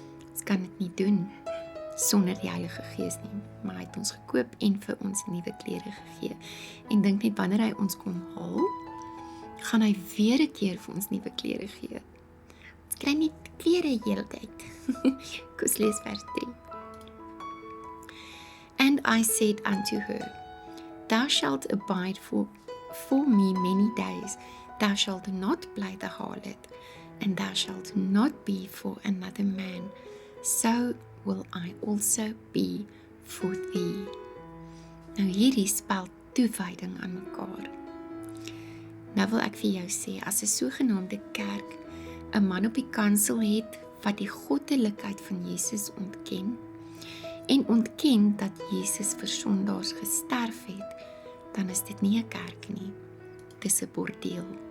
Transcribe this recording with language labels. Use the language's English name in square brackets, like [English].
[Afrikaans] Ons kan dit nie doen sonder die Heilige Gees nie, maar hy het ons gekoop en vir ons nuwe klere gegee. En dink net, wanneer hy ons kom haal, gaan hy weer 'n keer vir ons nuwe klere gee. Ons kry nie klere hele tyd. Kom ons lees vers 3. [English] And I said unto her, Thou shalt abide for me many days, thou shalt not play the harlot, and thou shalt not be for another man, so will I also be for thee. [Afrikaans] Nou hierdie spel toewyding aan mekaar. Nou wil ek vir jou sê, as 'n sogenaamde kerk 'n man op die kansel het wat die goddelikheid van Jesus ontken en ontken dat Jesus vir sondaars gesterf het, dan is dit nie 'n kerk nie, dis 'n bordeel.